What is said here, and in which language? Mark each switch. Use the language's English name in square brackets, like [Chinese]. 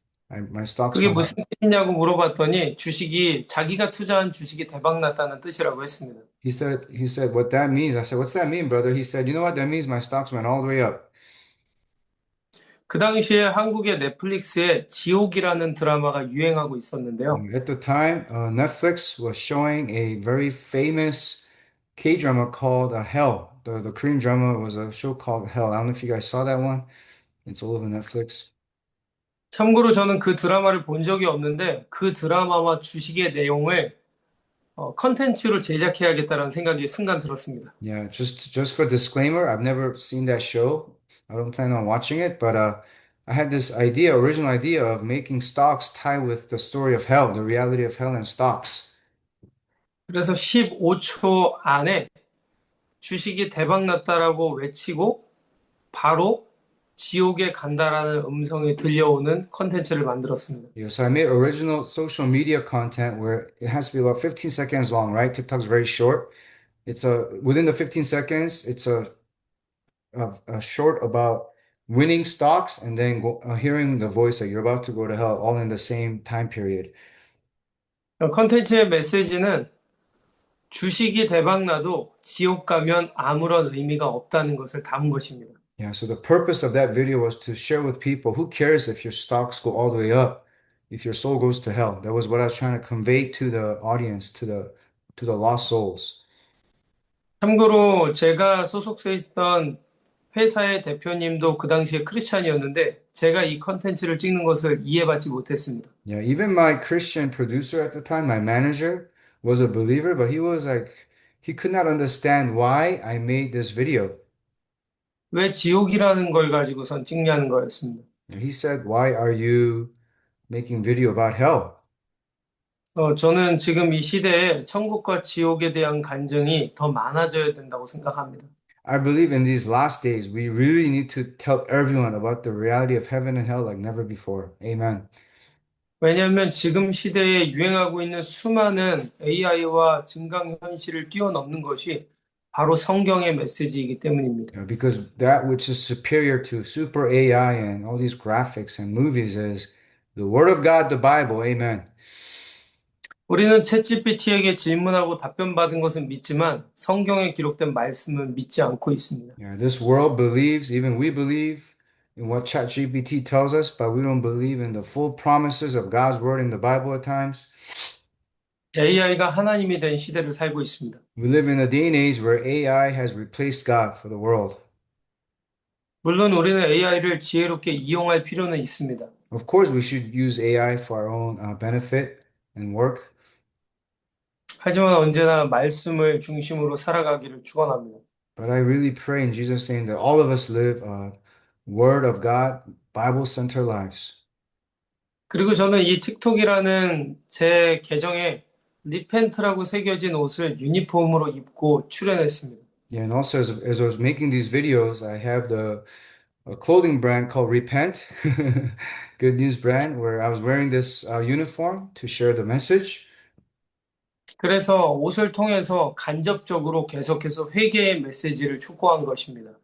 [English] My stocks [Korean] 그게 [English] went [Korean] 무슨 [English] up." [Korean] 뜻이냐고 물어봤더니 주식이 자기가 투자한 주식이 대박 났다는 뜻이라고 했습니다. [English] He said what that means. I said, "What's that mean, brother?" He said, "You know what that means? My stocks went all the way up." [Korean] 그 당시에 한국의 넷플릭스에 지옥이라는 드라마가 유행하고 있었는데요. [English] At the time, Netflix was showing a very famous K-drama called Hell. The Korean drama was a show called Hell. I don't know if you guys saw that one. It's all over Netflix. [Korean] 참고로 저는 그 드라마를 본 적이 없는데 그 드라마와 주식의 내용을 컨텐츠로 제작해야겠다는 생각이 순간 들었습니다. [English] Yeah, just for disclaimer, I've never seen that show. I don't plan on watching it, but I had this idea, original idea of making stocks tie with the story of hell, the reality of hell and stocks. [Korean] 그래서 15초 안에 주식이 대박 났다라고 외치고 바로 지옥에 간다라는 음성이 들려오는 컨텐츠를 만들었습니다. [English] Yeah, so I made original social media content where it has to be about 15 seconds long, right? TikTok's very short. It's within the 15 seconds, it's a short about winning stocks and then hearing the voice that you're about to go to hell all in the same time period. [Korean] 컨텐츠의 메시지는 주식이 대박 나도 지옥 가면 아무런 의미가 없다는 것을 담은 것입니다. [English] Yeah, so the purpose of that video was to share with people who cares if your stocks go all the way up, if your soul goes to hell. That was what I was trying to convey to the audience, to the lost souls. [Korean] 참고로 제가 소속돼 있던 회사의 대표님도 그 당시에 크리스찬이었는데 제가 이 컨텐츠를 찍는 것을 이해받지 못했습니다. [English] Yeah, even my Christian producer at the time, my manager, was a believer, but he could not understand why I made this video. [Korean] 왜 지옥이라는 걸 가지고선 찍냐는 거였습니다. [English] He said, "Why are you making video about hell?" [Korean] 저는 지금 이 시대에 천국과 지옥에 대한 간증이 더 많아져야 된다고 생각합니다. [English] I believe in these last days, we really need to tell everyone about the reality of heaven and hell like never before. Amen. [Korean] 왜냐하면 지금 시대에 유행하고 있는 수많은 AI와 증강현실을 뛰어넘는 것이 바로 성경의 메시지이기 때문입니다. [English] Yeah, because that which is superior to super AI and all these graphics and movies is the Word of God, the Bible. Amen. [Korean] 우리는 챗GPT에게 질문하고 답변 받은 것은 믿지만 성경에 기록된 말씀은 믿지 않고 있습니다. [English] Yeah, this world believes, even we believe in what ChatGPT tells us, but we don't believe in the full promises of God's Word in the Bible at times. [Korean] AI가 하나님이 된 시대를 살고 있습니다. [English] We live in a day and age where AI has replaced God for the world. [Korean] 물론 우리는 AI를 지혜롭게 이용할 필요는 있습니다. [English] Of course, we should use AI for our own benefit and work. [Korean] 하지만 언제나 말씀을 중심으로 살아가기를 축원합니다. [English] But I really pray in Jesus' name that all of us live Word of God, Bible-centered lives. [Korean] 그리고 저는 이 틱톡이라는 제 계정에 리펜트라고 새겨진 옷을 유니폼으로 입고 출연했습니다. [English] Yeah, and also as I was making these videos, I have a clothing brand called Repent, Good News brand, where I was wearing this uniform to share the message. [Korean] 그래서 옷을 통해서 간접적으로 계속해서 회개의 메시지를 촉구한 것입니다.